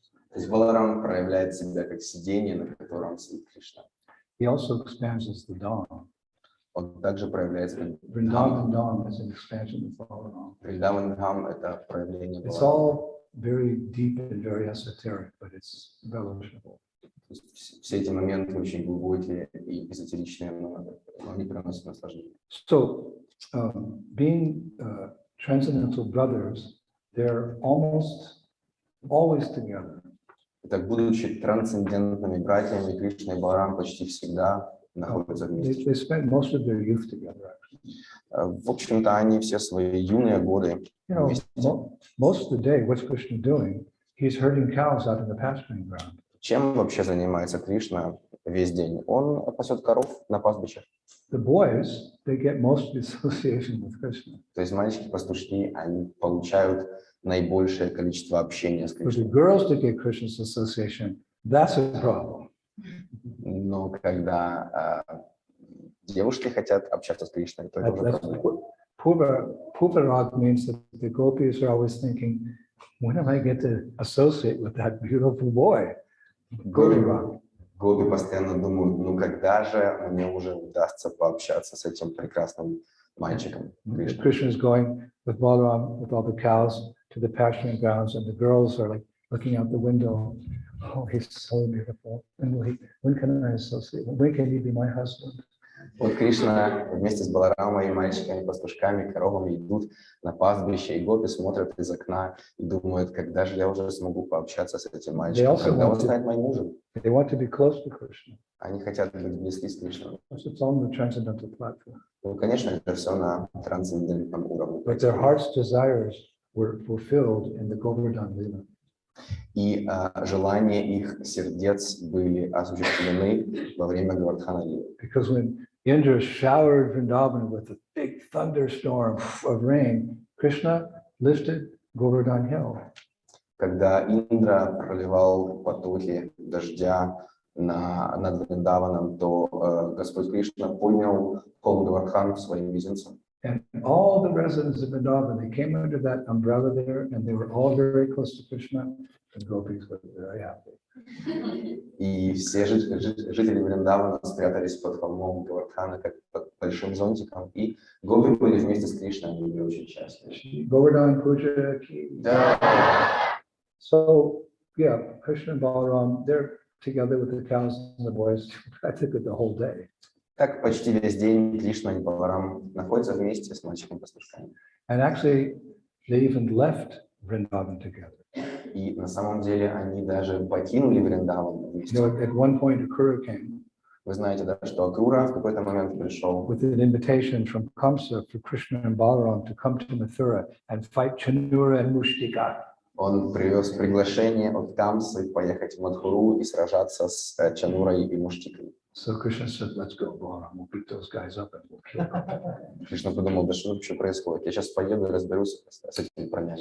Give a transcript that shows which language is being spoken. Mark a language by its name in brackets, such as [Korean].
[Russian] То есть Баларам проявляет себя как сиденье, на котором сидит Кришна. [English] He also expands as the Dham. [Russian] Он также проявляется как [English] Vrindavan Dham is an expansion of Balaram. [Russian] Вриндаван Dham — это проявление [English] It's [Russian] Баларама. [English] all very deep and very esoteric, but it's relishable. [Russian] Все эти моменты очень глубокие и эзотеричные, но они приносят наслаждение. [English] So, being transcendental brothers, they're almost always together. [Russian] Итак, будучи трансцендентными братьями, Кришна и Баларам почти всегда находятся вместе. [English] They spend most of their youth together, actually. [Russian] В общем-то, они все свои юные годы вместе. [English] Most of the day, what's Krishna doing? He's herding cows out in the pasturing ground. [Russian] Чем вообще занимается Кришна весь день? Он пасет коров на пастбищах. [English] The boys, they get most of the association with Krishna. [Russian] То есть мальчики-пастушки, они получают наибольшее количество общения с [English] For the [Russian] Кришной. [English] girls to get Krishna's association, that's a problem. [Russian] Но когда девушки хотят общаться с Кришной, то это уже проблема. [English] Puvarag means that the gopis are always thinking, when am I get to associate with that beautiful boy? [Russian] Гопи постоянно думают, когда же мне уже удастся пообщаться с этим прекрасным мальчиком. [English] Krishna is going with Balaram, with all the cows, to the pasturing grounds, and the girls are like looking out the window. Oh, he's so beautiful. And when can I associate? When can he be my husband? [Russian] Вот Кришна вместе с Баларамой, мальчиками, пастушками, коровами идут на пастбище, и гопи смотрят из окна и думают, когда же я уже смогу пообщаться с этим мальчиком, когда он станет моим мужем. [English] They want to be close to Krishna. [Russian] Они хотят быть близки с Кришной. [English] It's on the transcendental platform. [Russian] Ну, конечно, это все на трансцендентном уровне. [English] But their heart's desires were fulfilled in the Govardhan Lila. [Russian] И желания их сердец были осуществлены во время Гавардхана Лилы. [English] Because when Indra showered Vrindavan with a big thunderstorm of rain, Krishna lifted Govardhan Hill. [Russian] Когда Индра проливал потоки дождя над Вриндаваном, то Господь Кришна поднял холм Гавардхан своим мизинцем. [English] And all the residents of Vrindavan, they came under that umbrella there, and they were all very close to Krishna, and gopis were very happy. [Russian] И все жители Вриндавана спрятались под холмом Говардхана, как под большим зонтиком, и гопи были вместе с Кришной, они были очень счастливы. [Hindi] Govardhan Puja ki. [English] So, yeah, Krishna and Balaram, they're together with the cows and the boys practically the whole day. [Russian] Так почти весь день Кришна и Баларам находятся вместе с мальчиком-пастушками. [English] And actually, they even left Vrindavan together. [Russian] И на самом деле они даже покинули Вриндаван вместе. [English] You know, at one point, Akura came [Russian] Вы знаете, да, что Акрура в какой-то момент пришел [English] with an invitation from Kamsa for Krishna and Balaram to come to Mathura and fight Chanura and Mushtika. [Russian] Он привез приглашение от Камсы поехать в Мадхуру и сражаться с Чанурой и Муштикой. [English] So Krishna said, let's go, Balaram, we'll beat those guys up and we'll kill them. [Russian] Кришна подумал, да что вообще происходит? Я сейчас поеду и разберусь с этими парнями.